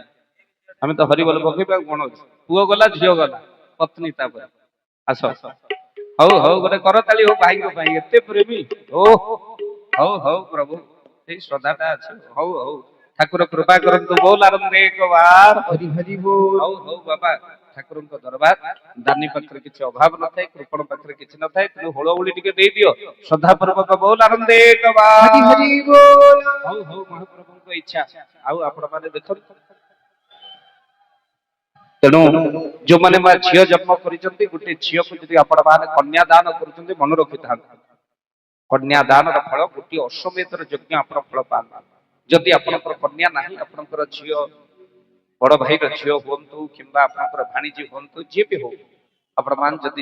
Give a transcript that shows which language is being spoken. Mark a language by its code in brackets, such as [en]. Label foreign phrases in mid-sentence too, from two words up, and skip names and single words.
[or] ଆମେ ତ ହରିବୋଲ ପକେଇବା, ଆଉ କଣ ଅଛି? ପୁଅ ଗଲା ଝିଅ ଗଲା, ପତ୍ନୀ ତାପରେ ଆସ। ହଉ ହଉ ଗୋଟେ କରତାଳି ହଉ ଭାଇଙ୍କ ପାଇଁ ଏତେ ପ୍ରେମୀ ଓ ହଉ ହଉ ପ୍ରଭୁ ସେଇ ଶ୍ରଦ୍ଧାଟା ଅଛି ହଉ ହଉ ଠାକୁର କୃପା କରନ୍ତୁ ବୋଲ ଆରମ୍ଭ ଏକ ବାର ହରି ହରି ବୋଲ ହଉ ହଉ ବାବା ଠାକୁରଙ୍କ ଦରବାର ଦାନୀ ପାଖରେ କିଛି ଅଭାବ ନଥାଏ କୃପଣ ପାଖରେ କିଛି ନଥାଏ ତେଣୁ ହୁଳହୁଳି ଟିକେ ଦେଇଦିଅ ଶ୍ରଦ୍ଧାପୂର୍ବକ ବୋଲ ଆରମ୍ଭ ଏକ ବାର ହରି ହରି ବୋଲ ହଉ ହଉ ମହାପ୍ରଭୁଙ୍କ ଇଚ୍ଛା ଆଉ ଆପଣ ମାନେ ଦେଖନ୍ତୁ ତେଣୁ ଯୋଉମାନେ ମା ଝିଅ ଜନ୍ମ କରିଛନ୍ତି ଗୋଟେ ଝିଅକୁ ଯଦି ଆପଣ ମାନେ କନ୍ୟା ଦାନ କରୁଛନ୍ତି ମନେ ରଖିଥାନ୍ତୁ କନ୍ୟା ଦାନର ଫଳ ଗୋଟିଏ ଅଶ୍ୱମେଧର ଯଜ୍ଞ ଆପଣ ଫଳ ପାଆନ୍ତି ଯଦି ଆପଣଙ୍କର କନ୍ୟା ନାହିଁ ଆପଣଙ୍କର ଝିଅ ବଡ ଭାଇର ଝିଅ ହୁଅନ୍ତୁ କିମ୍ବା ଆପଣଙ୍କର ଭାଣିଜୀ ହୁଅନ୍ତୁ ଯିଏ ବି ହଉ ଆପଣମାନେ ଯଦି